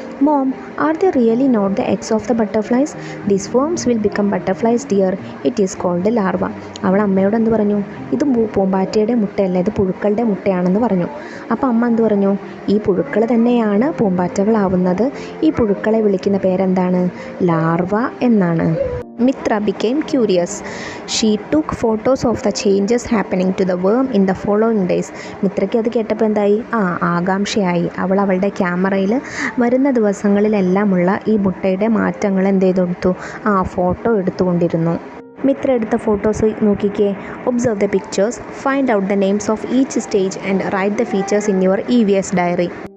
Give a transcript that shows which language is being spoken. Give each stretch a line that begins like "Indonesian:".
English: Mom, are they really not the eggs of the butterflies? These worms will become butterflies dear. It is called larva.
Malayalam: അവൾ അമ്മയോട് എന്ത് പറഞ്ഞു? ഇത് പൂമ്പാറ്റയുടെ മുട്ടയല്ല, ഇത് പുഴുക്കളുടെ മുട്ടയാണെന്ന് പറഞ്ഞു. അപ്പോൾ അമ്മ എന്ത് പറഞ്ഞു? ഈ പുഴുക്കൾ തന്നെയാണ് പൂമ്പാറ്റകളാവുന്നത്. ഈ പുഴുക്കളെ വിളിക്കുന്ന പേരെന്താണ്? ലാർവ എന്നാണ്.
English: Mitra became curious. She took photos of the changes happening to the worm in the following days.
Malayalam: മിത്രയ്ക്ക് അത് കേട്ടപ്പോൾ എന്തായി? ആകാംക്ഷയായി. അവൾ അവളുടെ ക്യാമറയിൽ വരുന്ന ദിവസങ്ങളിലെല്ലാമുള്ള ഈ മുട്ടയുടെ മാറ്റങ്ങൾ എന്ത് ചെയ്തെടുത്തു? ഫോട്ടോ എടുത്തുകൊണ്ടിരുന്നു. മിത്ര എടുത്ത ഫോട്ടോസ് നോക്കിക്കേ.
English: Observe the pictures, find out the names of each stage and write the features in your EVS diary.